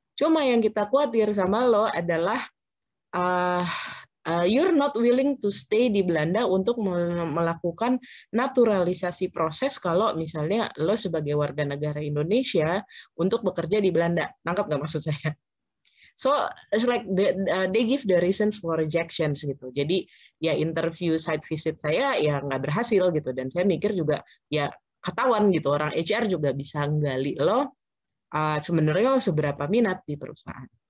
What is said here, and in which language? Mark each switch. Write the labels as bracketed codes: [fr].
[id] Cuma yang kita khawatir sama lo adalah [en] you're not willing to stay [id] di Belanda untuk melakukan naturalisasi proses kalau misalnya lo sebagai warga negara Indonesia untuk bekerja di Belanda. Nangkap nggak maksud saya? [en] So it's like they give the reasons for rejections gitu. [id] Jadi ya interview site visit saya ya nggak berhasil gitu, dan saya mikir juga ya ketahuan gitu, orang HR juga bisa nggali lo sebenarnya lo seberapa minat di perusahaan.